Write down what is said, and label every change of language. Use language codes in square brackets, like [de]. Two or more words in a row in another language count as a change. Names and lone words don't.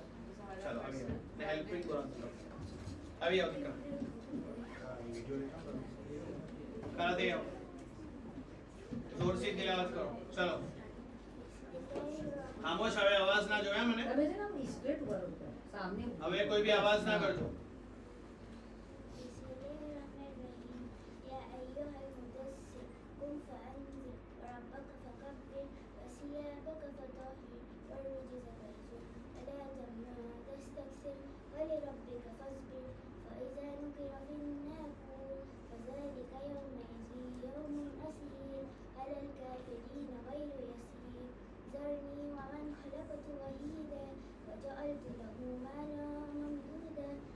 [gu] ચાલો આવી આવો ને હેલ્પિંગ કુરાન આવી આવો દીકરા, કરા દે આવો, જોરથી તિલાવત કરો. ચલો ખામોશ, હવે અવાજ ના જોયા મને. તમે છે ને આમ સ્ટ્રેટ કરો સામને. હવે કોઈ બી અવાજ ના કરજો. [ar] يا أيها المدثر قم فأنذر وربك فكبر وثيابك فطهر والرجز فاهجر ولا تمنع تستكثر ولربك فاصبر فإذا نقر في الناقور فذلك يومئذ يوم أسير على الكافرين غير يسير ذرني ومن خلقت وحيدا وجعلت له مالا ممدودا